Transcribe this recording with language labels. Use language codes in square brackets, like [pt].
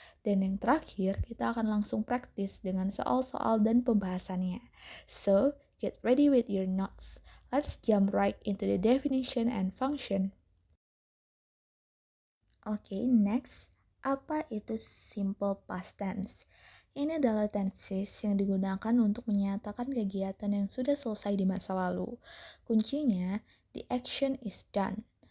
[id] Dan yang terakhir, kita akan langsung praktis dengan soal-soal dan pembahasannya. [en] So, get ready with your notes. Let's jump right into the definition and function. Okay, next. [id] Apa itu simple past tense? Ini adalah tenses yang digunakan untuk menyatakan kegiatan yang sudah selesai di masa lalu. [en] Kuncinya, the action is done.